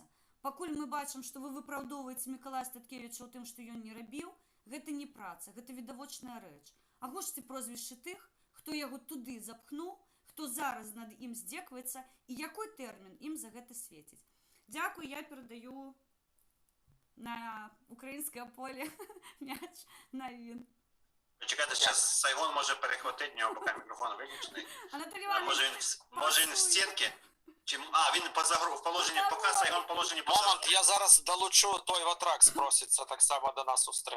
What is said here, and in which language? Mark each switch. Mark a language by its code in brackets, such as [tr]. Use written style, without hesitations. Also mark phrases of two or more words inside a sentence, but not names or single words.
[be] Пакуль мы бачым, што вы выпраўдоўваеце Мікалая Статкевіча ў тым, што ён не рабіў, гэта не праца, гэта відавочная рэч. Агучце прозвішчы тых, хто яго туды запхнуў, хто зараз над ім здзекваецца і якой тэрмін ім за гэта свеціць. Дзякуй, я перадаю на [uk] українське поле м'яч [be] Навін. [uk] Чекайте, зараз Сайгон може перехватити, в нього поки мікрофон виключений. Анатолій Іванович, Може він в стінки? Він в положенні, поки Сайгон в положенні Момент, я зараз долучу той Ватракс, проситься так само до нас у стрим.